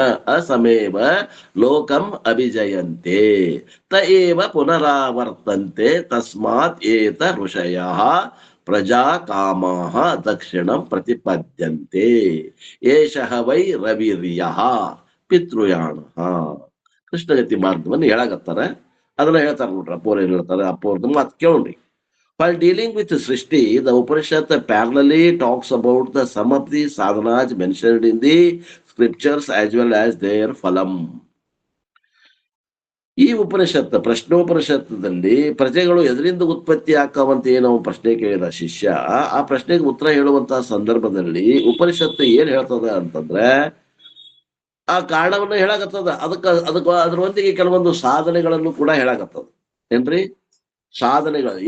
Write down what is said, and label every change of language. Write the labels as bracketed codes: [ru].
[sa] ಅಸಮೇವ ಲೋಕಂ ಅಭಿಜಯಂತೆ ತ ಏವ ಪುನರಾವರ್ತಂತೆ ತಸ್ಮಾತ್ ಏತ ಋಷಯಃ ಪ್ರಜಾ ಕಾಮಾಹ ದಕ್ಷಿಣಂ ಪ್ರತಿಪದ್ಯಂತೆ ಏಷಃ ವೈ ರವಿರ್ಯಃ ಪಿತೃಯಾಣಃ. [kn] ಕೃಷ್ಣಗತಿ ಮಾರ್ಗವನ್ನು ಹೇಳಾಕತ್ತಾರ. ಅದನ್ನ ಹೇಳ್ತಾರ ನೋಡ್ರಿ. ಅಪ್ಪೋರ್ ಏನ್ ಹೇಳ್ತಾರೆ, ಅಪ್ಪೋರ್ದ ಮಾತು ಕೇಳ್ರಿ. [en] While dealing with Srishti, the Upanishad parallelly talks about the some of the sadhanas mentioned in the scriptures as well as their phalam. [kn] ಈ ಉಪನಿಷತ್ ಪ್ರಶ್ನೋಪನಿಷತ್ತದಲ್ಲಿ ಪ್ರಜೆಗಳು ಎದರಿಂದ ಉತ್ಪತ್ತಿ ಆಕಾವಂತ ಏನೋ ಪ್ರಶ್ನೆ ಕೇಳಿದ ಶಿಷ್ಯ. ಆ ಪ್ರಶ್ನೆಗೆ ಉತ್ತರ ಹೇಳುವಂತಹ ಸಂದರ್ಭದಲ್ಲಿ ಉಪನಿಷತ್ತು ಏನ್ ಹೇಳ್ತದ ಅಂತಂದ್ರೆ ಆ ಕಾರಣವನ್ನ ಹೇಳಾಕತ್ತದ. ಅದರೊಂದಿಗೆ ಕೆಲವೊಂದು ಸಾಧನೆಗಳನ್ನು ಕೂಡ ಹೇಳಾಕತ್ತದ. ಏನ್ರಿ ಸಾಧನೆಗಳು?